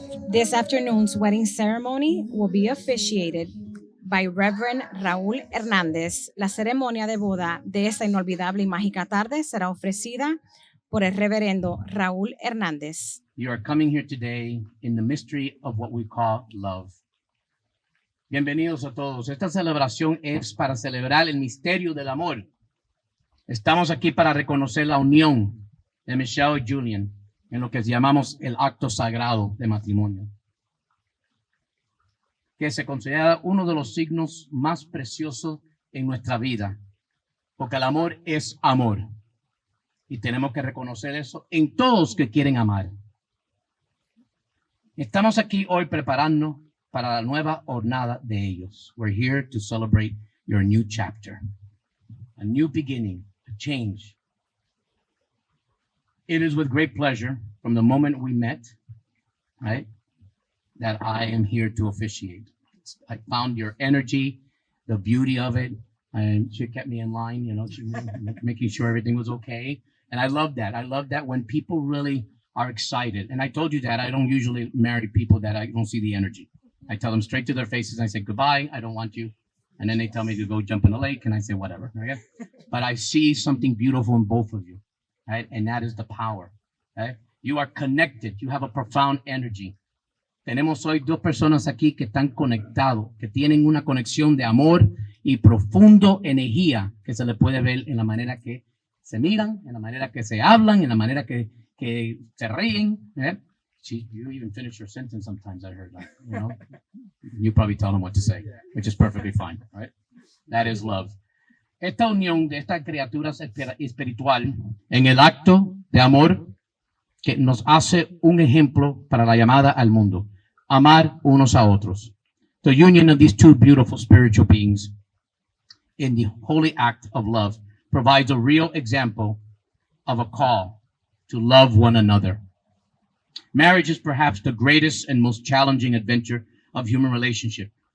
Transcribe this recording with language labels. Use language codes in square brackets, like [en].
[en] This afternoon's wedding ceremony will be officiated by Reverend Raúl Hernández. [es] La ceremonia de boda de esta inolvidable y mágica tarde será ofrecida por el reverendo Raúl Hernández. [en] You are coming here today in the mystery of what we call love. [es] Bienvenidos a todos. Esta celebración es para celebrar el misterio del amor. Estamos aquí para reconocer la unión de Michelle y Julian en lo que llamamos el acto sagrado de matrimonio, que se considera uno de los signos más preciosos en nuestra vida, porque el amor es amor y tenemos que reconocer eso en todos que quieren amar. Estamos aquí hoy preparándonos para la nueva jornada de ellos. [en] We're here to celebrate your new chapter, a new beginning, a change. It is with great pleasure from the moment we met, right, that I am here to officiate. I found your energy, the beauty of it, and she kept me in line, you know, she making sure everything was okay. And I love that. I love that when people really are excited. And I told you that I don't usually marry people that I don't see the energy. I tell them straight to their faces and I say, goodbye, I don't want you. And then they tell me to go jump in the lake and I say, whatever, right? But I see something beautiful in both of you, right? And that is the power, right? You are connected. You have a profound energy. [es] Tenemos hoy dos personas aquí que están conectados, que tienen una conexión de amor y profundo energía que se le puede ver en la manera que se miran, en la manera que se hablan, en la manera que se ríen. [en] You even finish your sentence sometimes, I heard that. You know, you probably tell them what to say, which is perfectly fine, right? That is love. [es] Esta unión de estas criaturas espiritual en el acto de amor que nos hace un ejemplo para la llamada al mundo. Amar unos a otros. [en] The union of these two beautiful spiritual beings in the holy act of love provides a real example of a call to love one another. Marriage is perhaps the greatest and most challenging adventure of human relationship.